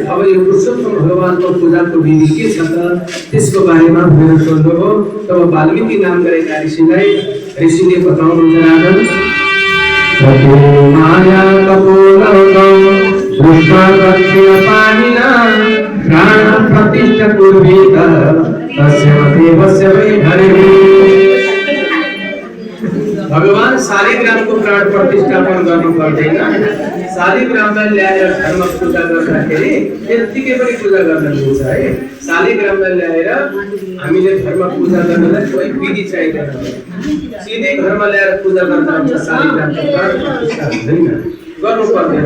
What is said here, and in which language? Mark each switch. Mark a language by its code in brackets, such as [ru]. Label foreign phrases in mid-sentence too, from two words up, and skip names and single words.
[ne] अब यो पुरुषोत्तम भगवानको पूजाको विधि के छ त त्यसको बारेमा मेरो सोध्नु हो। तब वाल्मीकि नाम गरेका ऋषिले बताउनुहुन्छ [sa] राजन माया कपोलौ दृष्टागत्य पाणिना प्राण प्रतिष्ठा कुर्वीत तस्य देवस्य वै हरिः। [ne] भगवान शालिग्रामको प्राण प्रतिष्ठापन गर्नु पर्दैन। शालिग्रामलाई ल्याएर धर्म पूजा गर्दाखेरि त्यतिकै पनि पूजा गर्न मिल्छ है। शालिग्रामलाई ल्याएर हामीले धर्म पूजा गर्नलाई कोही विधि चाहिँदैन। सिधै घरमा ल्याएर पूजा गर्दा हुन्छ। शालिग्रामको प्राण प्रतिष्ठा हुँदैन, गर्नु पर्दैन।